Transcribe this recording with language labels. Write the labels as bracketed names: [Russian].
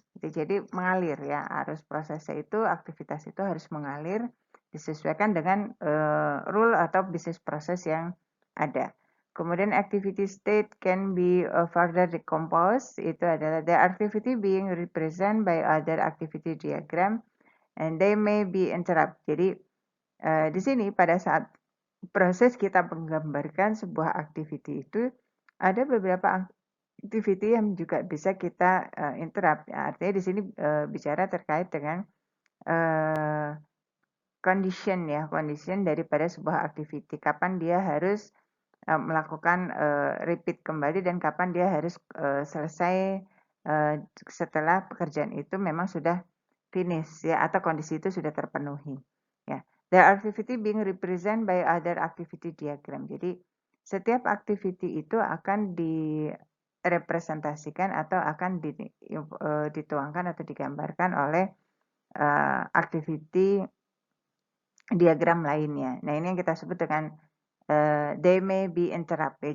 [Indonesian] Jadi mengalir ya, harus prosesnya itu, aktivitas itu harus mengalir disesuaikan dengan rule atau business process yang ada. Kemudian [English] activity state can be further decomposed, [Indonesian] itu adalah [English] the activity being represented by other activity diagram and they may be interrupt. [Indonesian] Jadi di sini pada saat proses kita menggambarkan sebuah activity itu ada beberapa activity yang juga bisa kita interrupt. Ya, artinya di sini bicara terkait dengan condition ya, condition daripada sebuah activity. Kapan dia harus melakukan repeat kembali dan kapan dia harus selesai setelah pekerjaan itu memang sudah finish ya atau kondisi itu sudah terpenuhi. [English] Ya, the activity being represented by other activity diagram. [Indonesian] Jadi setiap activity itu akan direpresentasikan atau akan dituangkan atau digambarkan oleh activity diagram lainnya. Nah, ini yang kita sebut dengan [English] they may be interrupt [Indonesian] ya.